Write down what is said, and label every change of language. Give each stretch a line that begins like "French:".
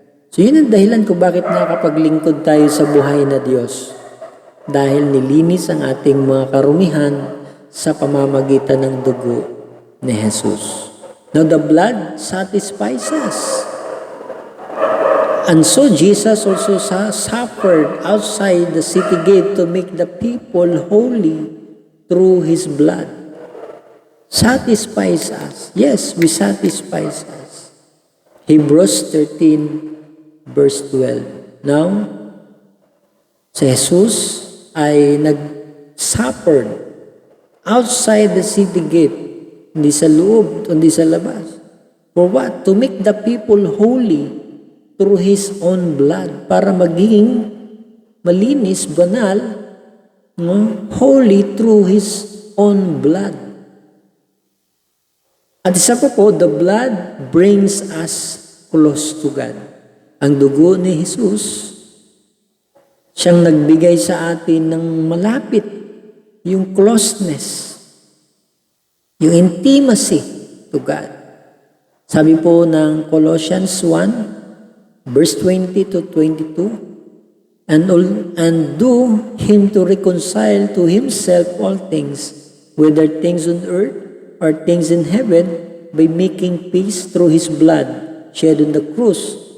Filipino: So yun ang dahilan kung bakit nakapaglingkod tayo sa buhay na Diyos. Dahil nilinis ang ating mga karumihan sa pamamagitan ng dugo ni Jesus.
English: Now the blood satisfies us. And so Jesus also suffered outside the city gate to make the people holy through His blood. Satisfies us. Yes, we satisfies us. Hebrews 13 verse 12. Now,
Filipino: si Jesus ay
English: nag-suffered outside the city gate.
Filipino: Hindi sa loob, hindi sa labas.
English: For what? To make the people holy through His own blood.
Filipino: Para maging malinis, banal, no?
English: Holy through His own blood.
Filipino: At isa pa po,
English: the blood brings us close to God.
Filipino: Ang dugo ni Jesus, siyang nagbigay sa atin ng malapit, yung closeness, yung
English: intimacy to God.
Filipino: Sabi po ng
English: Colossians 1, verse 20 to 22, and do Him to reconcile to Himself all things, whether things on earth or things in heaven, by making peace through His blood shed on the cross.